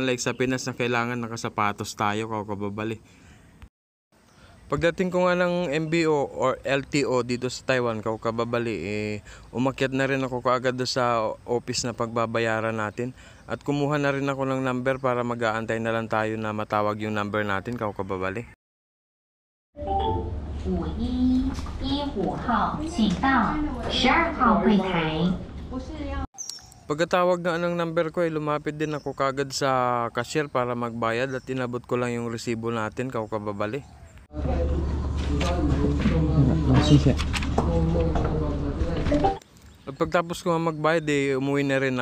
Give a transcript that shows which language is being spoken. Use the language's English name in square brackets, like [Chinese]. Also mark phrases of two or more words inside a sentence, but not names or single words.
[Filipino] Unlike sa Pinas na kailangan nakasapatos tayo kababali. Pagdating ko nga ng MBO or LTO dito sa Taiwan kababali, umakyat na rin ako kaagad sa office na pagbabayaran natin at kumuha na rin ako ng number para mag-aantay na lang tayo na matawag yung number natin kababali. [Chinese] 5115号，请到12号柜台。 [Filipino] Pagkatawag nga ng number ko, lumapit din ako kaagad sa cashier para magbayad at inabot ko lang yung resibo natin kababali. At pagtapos ko magbayad, umuwi na rin ako.